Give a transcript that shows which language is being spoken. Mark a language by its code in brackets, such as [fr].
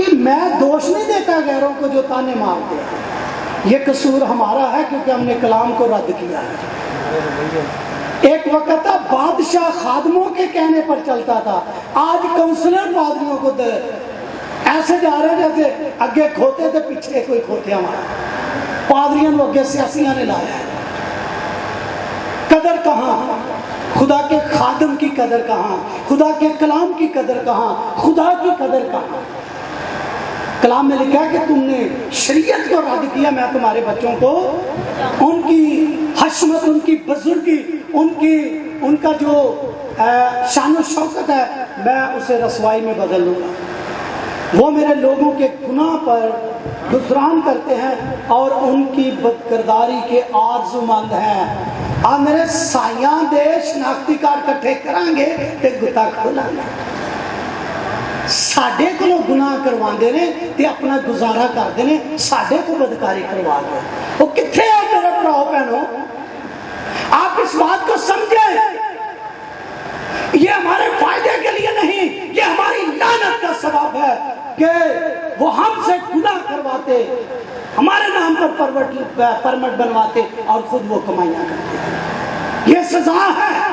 [ur] یہ میں دوش نہیں دیتا غیروں کو جو تانے مارتے ہیں, یہ قصور ہمارا ہے کیونکہ ہم نے کلام کو رد کیا ہے. ایک وقت تھا بادشاہ خادموں کے کہنے پر چلتا تھا, آج کونسلر پادریوں کو ایسے جا رہے ہیں جیسے اگے کھوتے تھے پیچھے کوئی کھوتیا مارا. پادریوں کو اگے سیاسیاں نے لایا. قدر کہاں, خدا کے خادم کی قدر کہاں, خدا کے کلام کی قدر کہاں, خدا کی قدر کہاں. کلام میں لکھا ہے کہ تم نے شریعت کو رد کیا, میں تمہارے بچوں کو ان کی حشمت, ان کی بزرگی, ان کا جو شان و شوکت ہے میں اسے رسوائی میں بدل لوں گا. وہ میرے لوگوں کے گناہ پر گزران کرتے ہیں اور ان کی بدکرداری کے آرزو مند ہیں. [pa] آ میرے سائیاں دے شناختی کارڈ کٹھے کریں گے تے گتا کھولا گے. ساڈے کو گناہ کروا دے نے تے اپنا گزارا کر دے نے, ساڈے کو بدکاری کروا دے. [ur] وہ کتنے ہے میرے بھراؤ بہنوں, آپ اس بات کو سمجھیں. یہ ہمارے فائدے کے لیے نہیں, یہ ہماری لعنت کا سبب ہے کہ وہ ہم سے گناہ کرواتے, ہمارے نام پر پرمٹ بنواتے اور خود وہ کمائیاں کرتے. یہ سزا ہے.